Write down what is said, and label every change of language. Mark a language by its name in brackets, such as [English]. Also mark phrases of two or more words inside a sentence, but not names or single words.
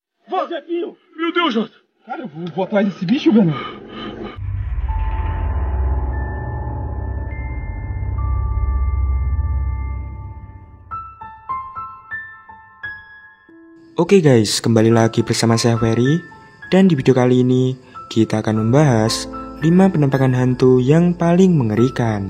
[Portuguese] Vá, Zefinho! Meu Deus, Jota! Cara, eu vou atrás desse bicho, velho. [Indonesian] Oke guys, kembali lagi bersama saya Ferry. Dan di video kali ini kita akan membahas 5 penampakan hantu yang paling mengerikan.